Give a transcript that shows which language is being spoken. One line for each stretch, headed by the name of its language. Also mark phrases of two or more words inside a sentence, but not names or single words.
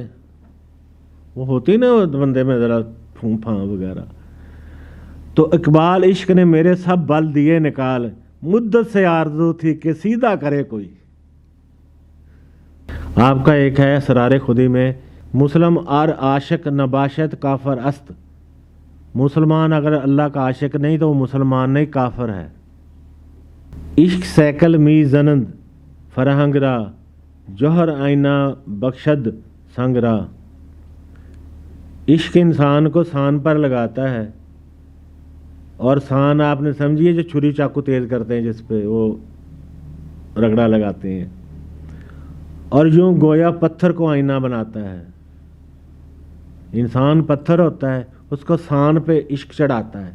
Urdu: وہ ہوتی نا بندے میں ذرا پھون پھاں وغیرہ. تو اقبال عشق نے میرے سب بل دیے نکال, مدت سے آرزو تھی کہ سیدھا کرے کوئی. آپ کا ایک ہے اسرار خودی میں,
Persian: مسلم ار عاشق نباشت کافر است.
Urdu: مسلمان اگر اللہ کا عاشق نہیں تو وہ مسلمان نہیں, کافر ہے.
Persian: عشق سیکل می زنند فرہنگ را, جوہر آئینہ بخشد سنگ را.
Urdu: عشق انسان کو سان پر لگاتا ہے, اور سان آپ نے سمجھیے جو چھری چاقو تیز کرتے ہیں جس پہ وہ رگڑا لگاتے ہیں, اور یوں گویا پتھر کو آئینہ بناتا ہے. انسان پتھر ہوتا ہے, اس کو سان پہ عشق چڑھاتا ہے.